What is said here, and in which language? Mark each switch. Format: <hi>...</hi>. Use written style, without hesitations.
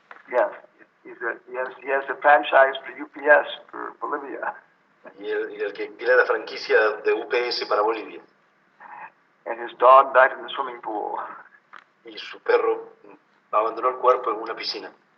<en>Yes, he has a franchise for UPS for Bolivia.</en> <es>Y el que tiene la franquicia de UPS para Bolivia.</es> <en>And his dog died in the swimming pool.</en> <es>Y su perro abandonó el cuerpo en una piscina.</es>